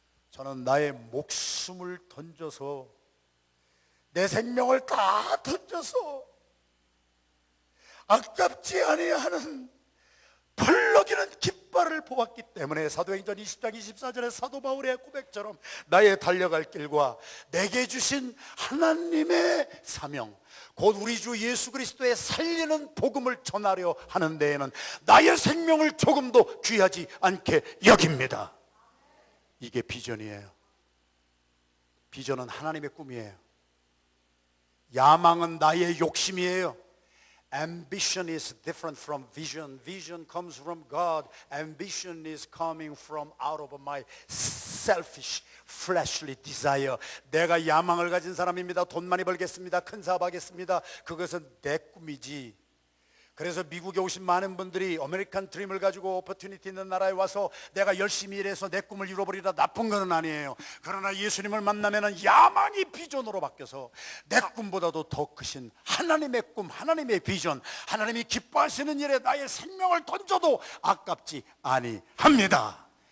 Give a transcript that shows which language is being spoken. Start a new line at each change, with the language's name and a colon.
Korean: 저는 나의 목숨을 던져서, 내 생명을 다 던져서 아깝지 아니하는 펄럭이는 깃발을 보았기 때문에 사도행전 20장 24절에 사도 바울의 고백처럼 나의 달려갈 길과 내게 주신 하나님의 사명, 곧 우리 주 예수 그리스도의 살리는 복음을 전하려 하는 데에는 나의 생명을 조금도 귀하지 않게 여깁니다. 이게 비전이에요. 비전은 하나님의 꿈이에요. 야망은 나의 욕심이에요.
English: Ambition is different from vision. Vision comes from God. Ambition is coming from out of my selfish, fleshly desire.
Korean: 내가 야망을 가진 사람입니다. 돈 많이 벌겠습니다. 큰 사업하겠습니다. 그것은 내 꿈이지. 그래서 미국에 오신 많은 분들이 아메리칸 드림을 가지고 오퍼튜니티 있는 나라에 와서 내가 열심히 일해서 내 꿈을 이뤄버리라, 나쁜 건 아니에요. 그러나 예수님을 만나면 야망이 비전으로 바뀌어서 내 꿈보다도 더 크신 하나님의 꿈, 하나님의 비전, 하나님이 기뻐하시는 일에 나의 생명을 던져도 아깝지 아니합니다.